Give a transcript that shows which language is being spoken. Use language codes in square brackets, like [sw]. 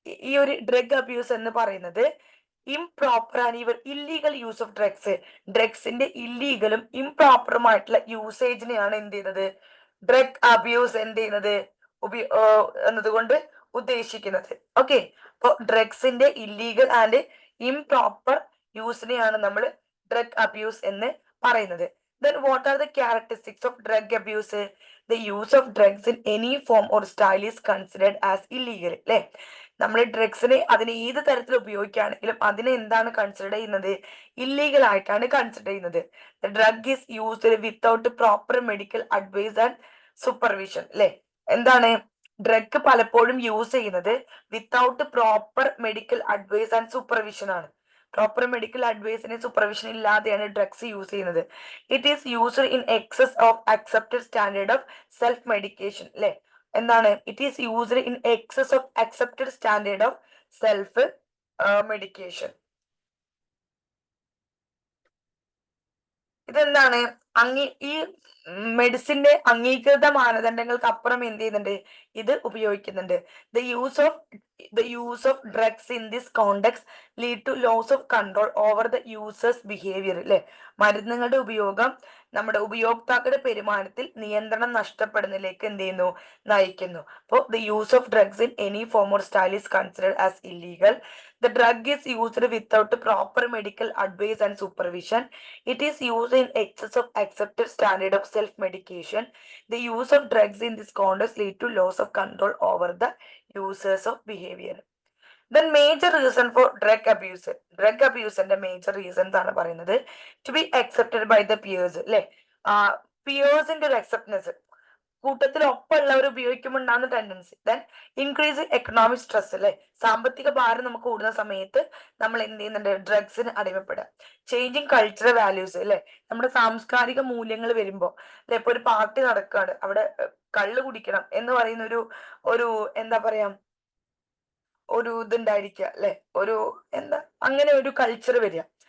[ml] ഈ ഒരു drug abuse എന്ന് പറയുന്നത് [en] improper and even illegal use of drugs, [ml] ഡ്രഗ്സിന്റെ ഇല്ലീഗലും ഇംപ്രോപ്പറുമായിട്ടുള്ള യൂസേജിനെയാണ് എന്ത് ചെയ്യുന്നത്? ഡ്രഗ് അബ്യൂസ് എന്ത് ചെയ്യുന്നത്? എന്നതുകൊണ്ട് ഉദ്ദേശിക്കുന്നത്. ഓക്കെ, അപ്പൊ ഡ്രഗ്സിന്റെ ഇല്ലീഗൽ ആൻഡ് ഇംപ്രോപ്പർ യൂസിനെയാണ് നമ്മൾ ഡ്രഗ് അബ്യൂസ് എന്ന് പറയുന്നത്. [en] Then what are the characteristics of drug abuse? The use of drugs in any form or style is considered as illegal. [ml] അല്ലെ, നമ്മൾ ഡ്രഗ്സിനെ അതിനെ ഏത് തരത്തിൽ ഉപയോഗിക്കുകയാണെങ്കിലും അതിനെ എന്താണ് കൺസിഡർ ചെയ്യുന്നത്? ഇല്ലീഗൽ ആയിട്ടാണ് കൺസിഡർ ചെയ്യുന്നത്. [en] The drug is used without proper medical advice and supervision. [ml] അല്ലെ, എന്താണ് ഡ്രഗ് പലപ്പോഴും യൂസ് ചെയ്യുന്നത് [en] without proper medical advice and supervision [ml] ആണ്. പ്രോപ്പർ മെഡിക്കൽ അഡ്വൈസിന് സൂപ്പർവിഷൻ ഇല്ലാതെയാണ് ഡ്രഗ്സ് യൂസ് ചെയ്യുന്നത്. [en] it is used in excess of accepted standard of self medication [ml] അല്ലെ. എന്താണ്? [en] It is used in excess of accepted standard of self medication. [ml] ഇതെന്താണ്? ഈ മെഡിസിന്റെ അംഗീകൃത മാനദണ്ഡങ്ങൾക്ക് അപ്പുറം എന്ത് ചെയ്യുന്നുണ്ട്? ഇത് ഉപയോഗിക്കുന്നുണ്ട്. [en] The use of drugs in this context lead to loss of control over the users behavior അല്ലെ. [ml] മരുന്നുകളുടെ ഉപയോഗം നമ്മുടെ ഉപയോക്താക്കളുടെ പെരുമാറ്റത്തിൽ നിയന്ത്രണം നഷ്ടപ്പെടുന്നതിലേക്ക് എന്ത് ചെയ്യുന്നു? നയിക്കുന്നു. [en] അപ്പോൾ the use of drugs in any form or style is considered as illegal. The drug is used without proper medical advice and supervision. It is used in excess of accepted standard of self-medication. The use of drugs in this context lead to loss of control over the users of behavior. The major reason for drug abuse. Drug abuse and the major reasons [ml] ആണ് പറയുന്നത് [en] to be accepted by the peers അല്ലെ. [ml] പിയേഴ്സിന്റെ ഒരു acceptance, കൂട്ടത്തിൽ ഒപ്പമുള്ളവർ ഉപയോഗിക്കുമ്പോൾ ഉണ്ടാകുന്ന tendency. [en] then increase economic stress [ml] അല്ലെ, സാമ്പത്തിക ഭാരം നമുക്ക് കൂടുന്ന സമയത്ത് നമ്മൾ എന്ത് ചെയ്യുന്നുണ്ട്? ഡ്രഗ്സിന് അടിമപ്പെടുക. [en] changing cultural values [ml] അല്ലെ, നമ്മുടെ സാംസ്കാരിക മൂല്യങ്ങൾ വരുമ്പോ അല്ലെ, ഇപ്പൊ ഒരു പാർട്ടി നടക്കുകയാണ്, അവിടെ കള്ള് കുടിക്കണം എന്ന് പറയുന്ന ഒരു എന്താ പറയാ ഒരു ഇതുണ്ടായിരിക്കുക അല്ലെ, എന്താ അങ്ങനെ ഒരു കൾച്ചർ വരിക.